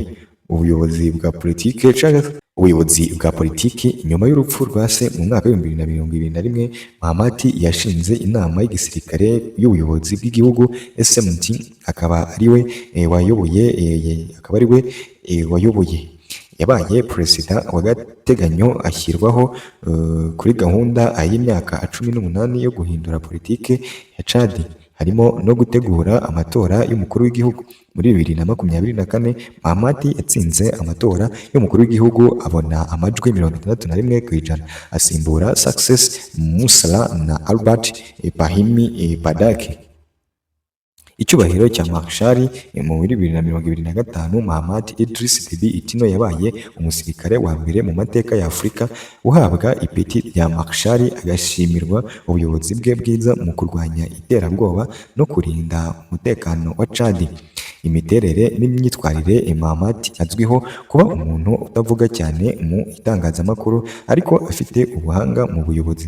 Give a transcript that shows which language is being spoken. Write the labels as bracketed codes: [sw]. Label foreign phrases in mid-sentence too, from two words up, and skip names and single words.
[rw] Ubuyobozi bwa politiki nyuma y'urupfu rwa se mu mwaka wa 2021, Mahamat yashinze inama y'igisirikare y'ubuyobozi bw'igihugu SMT, akaba ariwe wayoboye. Yabaye perezida w'agateganyo ashyirwaho kuri gahunda y'imyaka 18 yo guhindura politiki ya Chad, harimo no gutegura amatora y'umukuru w'igihugu. Muri 2024 Mahamat yatsinze amatora y'umukuru w'igihugu abona amajwi 61%, asimbura Success Musala na Albert Brahimi Badaki. Icyubahiro cya Marshal mu 2025, Mahamat Idriss Deby Itno yabaye umusirikare wa mbere mu mateka ya Afurika uhabwa ipeti rya Marshal, agashimirwa ubuyobozi bwe bwiza mu kurwanya iterabwoba no kurinda umutekano wa Chad. Imiterere n'imyitwarire, Mahamat azwiho kuba umuntu utavuga cyane mu itangazamakuru ariko afite ubuhanga mu buyobozi.